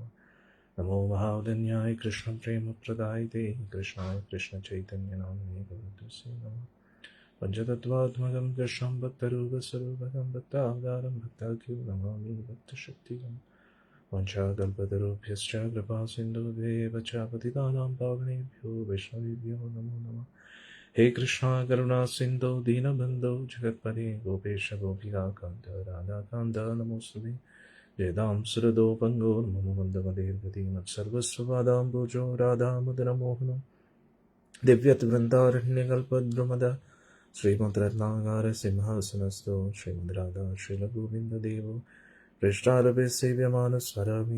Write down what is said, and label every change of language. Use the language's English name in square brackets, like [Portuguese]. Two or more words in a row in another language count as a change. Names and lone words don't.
[Sanskrit] നമോ മഹാവദന്യായ കൃഷ്ണപ്രേമപ്രദായിതേ കൃഷ്ണായ കൃഷ്ണചൈതന്യനാമിനേ ഭഗവതസ്യൈ നമഃ. പഞ്ചതത്വാത്മകം കൃഷ്ണം ഭക്തരൂപസ്വരൂപകം ഭക്താവതാരം ഭക്താഖ്യം നമാമി ഭക്തശക്തികം. വഞ്ചാകൽപതരുഭ്യശ്ച കൃപാസിന്ധുഭ്യേവ ച പതിതാനാം പാവനേഭ്യോ വൈഷ്ണവേഭ്യോ നമോ നമഃ. ഹേ കൃഷ്ണ കരുണാ സിന്ധോ ദീനബന്ധോ ജഗത്പതേ ഗോപേശ ഗോപികാകാന്ത രാധാകാന്ത നമോസ്തുതേ. ജയതാം സുരദോ പങ്കോർമമ മന്ദമതേർഗതി മത്സർവസ്വപാദാംബുജോ രാധാമദനമോഹനം. ദിവ്യവൃന്ദാരണ്യകൽപദ്രുമദ ശ്രീമദ്രത്നാകാര സിംഹാസനസ്ഥോ ശ്രീമദ് രാധാ ശ്രീലഗോവിന്ദദേവോ പൃഷ്ഠാരഭ്യ സേവ്യമാനസ്മരാമി.